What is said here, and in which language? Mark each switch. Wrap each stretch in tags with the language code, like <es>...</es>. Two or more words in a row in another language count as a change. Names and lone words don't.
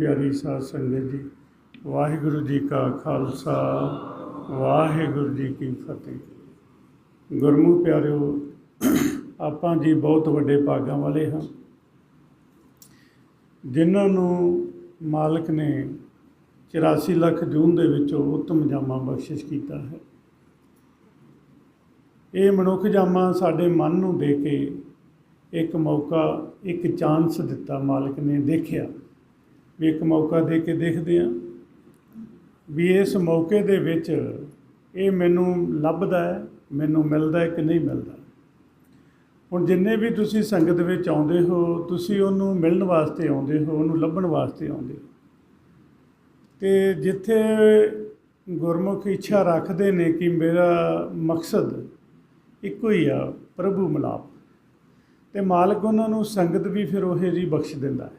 <pa>ਪਿਆਰੀ ਸਾਧ ਸੰਗਤ ਜੀ, ਵਾਹਿਗੁਰੂ ਜੀ ਕਾ ਖਾਲਸਾ ਵਾਹਿਗੁਰੂ ਜੀ ਕੀ ਫਤਿਹ। ਗੁਰਮੁਖ ਪਿਆਰਿਓ, ਆਪਾਂ ਜੀ ਬਹੁਤ ਵੱਡੇ ਭਾਗਾਂ ਵਾਲੇ ਹਾਂ ਜਿਨ੍ਹਾਂ ਨੂੰ ਮਾਲਿਕ ਨੇ 84 ਲੱਖ ਜੂਨ ਦੇ ਵਿੱਚੋਂ ਉੱਤਮ ਜਾਮਾ ਬਖਸ਼ਿਸ਼ ਕੀਤਾ ਹੈ। ਇਹ ਮਨੁੱਖ ਜਾਮਾ ਸਾਡੇ ਮਨ ਨੂੰ ਦੇ ਕੇ ਇੱਕ ਮੌਕਾ, ਇੱਕ ਚਾਂਸ ਦਿੱਤਾ ਮਾਲਿਕ ਨੇ। ਦੇਖਿਆ ਵੀ ਇੱਕ ਮੌਕਾ ਦੇ ਕੇ ਦੇਖਦੇ ਹਾਂ ਵੀ ਇਸ ਮੌਕੇ ਦੇ ਵਿੱਚ ਇਹ ਮੈਨੂੰ ਲੱਭਦਾ ਹੈ, ਮੈਨੂੰ ਮਿਲਦਾ ਹੈ ਕਿ ਨਹੀਂ ਮਿਲਦਾ। ਹੁਣ ਜਿੰਨੇ ਵੀ ਤੁਸੀਂ ਸੰਗਤ ਵਿੱਚ ਆਉਂਦੇ ਹੋ, ਤੁਸੀਂ ਉਹਨੂੰ ਮਿਲਣ ਵਾਸਤੇ ਆਉਂਦੇ ਹੋ, ਉਹਨੂੰ ਲੱਭਣ ਵਾਸਤੇ ਆਉਂਦੇ ਹੋ। ਤੇ ਜਿੱਥੇ ਗੁਰਮੁਖ ਇੱਛਾ ਰੱਖਦੇ ਨੇ ਕਿ ਮੇਰਾ ਮਕਸਦ ਇੱਕੋ ਹੀ ਆ, ਪ੍ਰਭੂ ਮਿਲਾਪ, ਤਾਂ ਮਾਲਿਕ ਉਹਨਾਂ ਨੂੰ ਸੰਗਤ ਵੀ ਫਿਰ ਉਹੀ ਜੀ ਬਖਸ਼ ਦਿੰਦਾ ਹੈ।</pa>